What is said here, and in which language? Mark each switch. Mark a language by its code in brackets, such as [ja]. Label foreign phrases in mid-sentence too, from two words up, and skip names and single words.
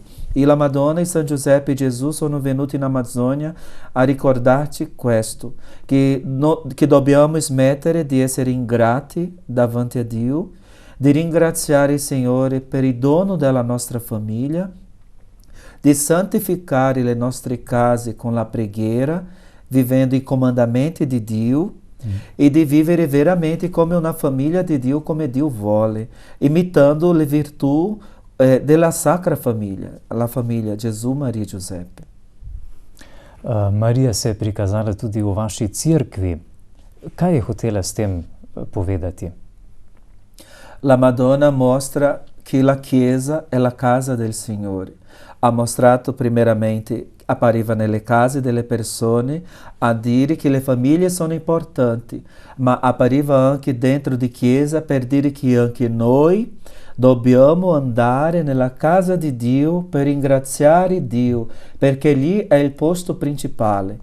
[it] E la Madonna e San Giuseppe e Gesù sono venuti in Amazzonia a ricordarci questo, che dobbiamo smettere di essere ingrati davanti a Dio, di ringraziare il Signore per il dono della nostra famiglia, di santificare le nostre case con la preghiera, vivendo i comandamenti di Dio e di vivere veramente come una famiglia di Dio, come Dio vuole, imitando le virtù della Sacra Famiglia, la famiglia Gesù, Maria e Giuseppe. [sl] Marija se je prikazala tudi v vaši cerkvi. Kaj je hotela s tem povedati? [it] La Madonna mostra che la Chiesa è la casa del Signore. Ha mostrato primeiramente, appariva nelle case delle persone a dire che le famiglie sono importanti, ma appariva anche dentro di Chiesa per dire che anche noi dobbiamo andare nella casa di Dio per ringraziare Dio, perché lì è il posto principale.